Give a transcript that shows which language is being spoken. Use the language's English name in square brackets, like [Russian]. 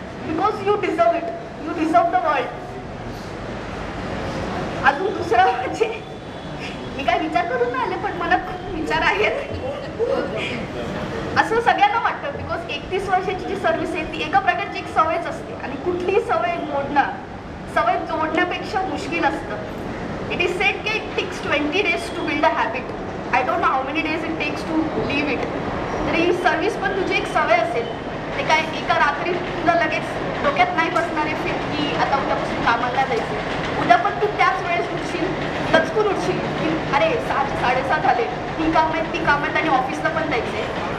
[English] Because you deserve it, you deserve the world. [Marathi] अजून दुसरं म्हणजे मी काय विचार करून नाही आले, पण मनात खूप विचार आहेत. असं सगळ्यांना वाटतं बिकॉज 31 वर्षाची जी सर्व्हिस आहे ती एका प्रकारची एक सवयच असते. आणि कुठलीही सवय मोडणं, सवय जोडण्यापेक्षा मुश्किल असतं. [English] It is said that it takes 20 days to build a habit. I don't know how many days it takes to leave it. [Marathi] तरी सर्व्हिस पण तुझी एक सवय असेल. ते काय एका रात्री तुला लगेच डोक्यात नाही बसणारे फिट की आता उद्यापासून कामाला जायचं. उद्या पण तू त्याच वेळेस उठशील, लचकून उठशील की अरे 6चे 7:30 झाले, ही काम आहेत, ती काम आहेत आणि ऑफिसला पण जायचं आहे.